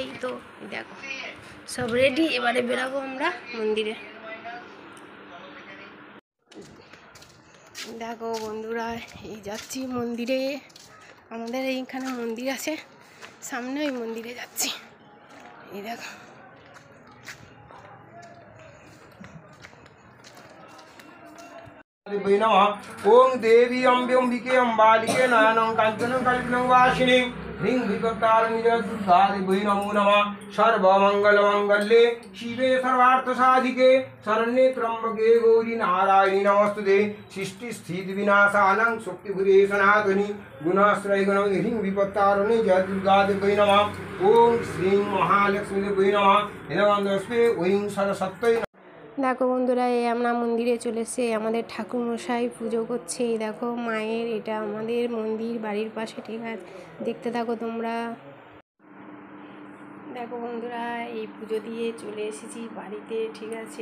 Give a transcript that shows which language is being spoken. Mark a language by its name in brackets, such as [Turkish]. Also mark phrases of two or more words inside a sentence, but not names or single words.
[Bangla] তো দেখো সব রেডি, এবারে বেরাবো আমরা মন্দিরে। দেখো বন্ধুরা, এই যাচ্ছি মন্দিরে। আমাদের এইখানে মন্দির আছে, সামনে ওই মন্দিরে যাচ্ছি। এই দেখো, [Sanskrit] ओम देवी अम्बे अम्बिके अम्बालिके नयनं काञ्चनं कल्पिनं वासिनीं ह्रीं विकटारिणी दुर्गा देवी नमो नमः। सर्वमङ्गलमङ्गल्ये शिवे सर्वार्थसाधिके शरण्ये त्र्यम्बके गौरी नारायणी नमस्तुते। सृष्टिस्थितिविनाशानं शक्तिभुजे सनातनी गुणाश्रय गणं ह्रीं विकटारिणी जय दुर्गा देवी नमः। ओम श्रीं महालक्ष्मी देवी नमः। नमस्ते ओं सरस्वती। [Bangla] দেখো বন্ধুরা, এই আমরা মন্দিরে চলে এসে আমাদের ঠাকুরমশাই পুজো করছে। এই দেখো মায়ের, এটা আমাদের মন্দির বাড়ির পাশে, ঠিক আছে, দেখতে থাকো তোমরা। দেখো বন্ধুরা, এই পুজো দিয়ে চলে এসেছি বাড়িতে, ঠিক আছে।